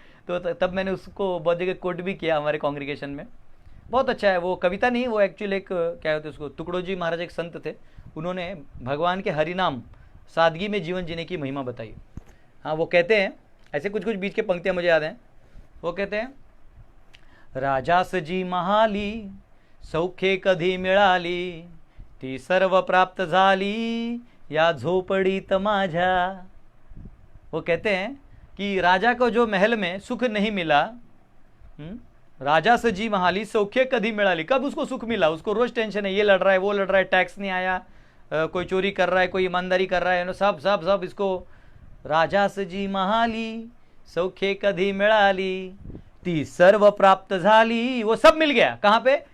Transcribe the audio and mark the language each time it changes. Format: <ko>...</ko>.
<hi>तो तब मैंने उसको बहुत जगह कोट भी किया हमारे कॉन्ग्रीगेशन में। बहुत अच्छा है वो कविता, नहीं वो एक्चुअली एक क्या होते उसको, तुकडोजी महाराज एक संत थे, उन्होंने भगवान के हरिनाम सादगी में जीवन जीने की महिमा बताई। हाँ, वो कहते हैं ऐसे कुछ कुछ बीच के पंक्तियाँ मुझे याद हैं। वो कहते हैं,</hi> <mr>राजासजी महाली सौख्ये कधी मिळाली, ती सर्व प्राप्त झाली या झोपडीत माझ्या।</mr> <hi>वो कहते हैं कि राजा को जो महल में सुख नहीं मिला,</hi> <mr>राजासजी महाली सौख्ये कधी मिळाली,</mr> <hi>कब उसको सुख मिला? उसको रोज टेंशन है, ये लड़ रहा है, वो लड़ रहा है, टैक्स नहीं आया, कोई चोरी कर रहा है, कोई ईमानदारी कर रहा है, सब सब सब इसको</hi> <mr>राजासजी महाली सौख्ये कधी मिळाली, ती सर्व प्राप्त झाली,</mr> <hi>वो सब मिल गया कहाँ पे?</hi>